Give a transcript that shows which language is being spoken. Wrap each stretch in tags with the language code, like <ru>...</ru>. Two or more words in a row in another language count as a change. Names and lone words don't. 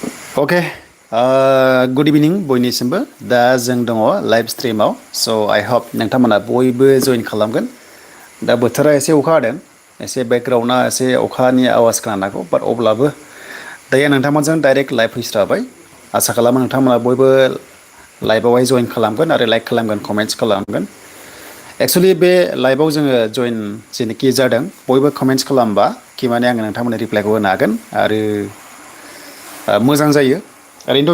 <en>Okay, good evening</en> <brx>बयनिसिमबो दा जों दङ</brx> <en>live stream</en> <brx>स'</brx> <en>I hope</en> <brx>नोंथांमोना बयबो जइन खालामगोन दा बोथोरा एसे अखा हादों एसे बेकग्राउन्डआ एसे अखानि आवाज खोनानो हागौ बाट अब्लाबो दायो नोंथांमोनजों</brx> <en>direct live</en> <brx>फैस्राबाय आसा खालामो नोंथांमोना बयबो लाइभआवहाय जइन खालामगोन आरो लाइक खालामगोन कमेन्ट्स खालामगोन एक्सुवेलि बे लाइभआव जोङो जइन जेनोखि जादों बयबो कमेन्ट्स खालामबा कि माने आङो नोंथांमोननो रिप्लाइखौ होनो हागोन आरो मोजां जायो ओरैनोथ'</brx>